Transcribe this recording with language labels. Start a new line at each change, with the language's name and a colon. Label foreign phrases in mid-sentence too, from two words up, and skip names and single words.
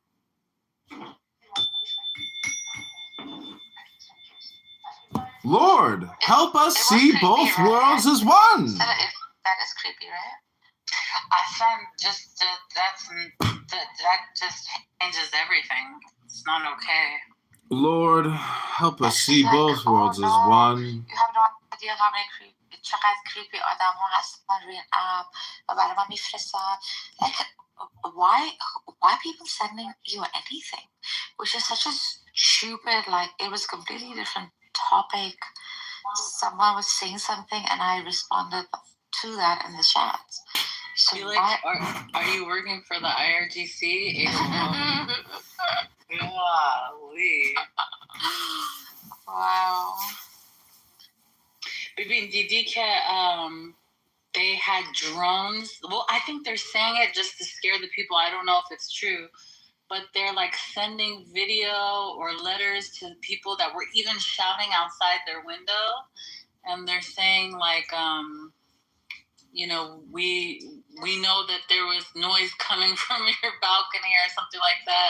English: Lord, help us see both right? worlds as one. That is creepy, right? I found just that just changes everything. It's not okay. Lord, help us see both worlds as one. You have no idea how many
Persian: چقدر creepy آدم ها هستن روی این اپ و برای ما میفرستن.
English: Like, why people sending you anything? Which is such a stupid, like, it was a completely different topic. Someone was saying something and I responded to that in the chat. So like, are you working for the IRGC? Golly. Wow. Baby,
Persian: دیدی که
English: they had drones. Well, I think they're saying it just to scare the people. I don't know if it's true. But they're like sending video or letters to people that were even shouting outside their window. And they're saying like, we know that there was noise coming from your balcony or something like that.